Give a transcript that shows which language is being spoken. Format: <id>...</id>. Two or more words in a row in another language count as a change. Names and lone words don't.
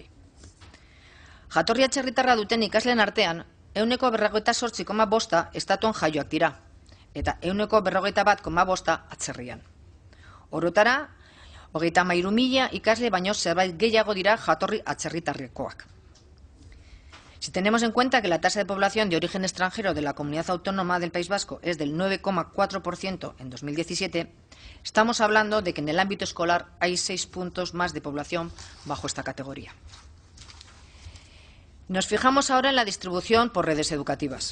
<eu>Jatorri atzerritarra duten ikasleen artean, 48,5 estatuan jaioak dira, eta 41,5 atzerrian. Orotara, 33.000 ikasle baino zerbait gehiago dira jatorri atzerritarrekoak.</eu> <es>Si tenemos en cuenta que la tasa de población de origen extranjero de la Comunidad Autónoma del País Vasco es del 9,4% en 2017, estamos hablando de que en el ámbito escolar hay 6 puntos más de población bajo esta categoría. Nos fijamos ahora en la distribución por redes educativas.</es>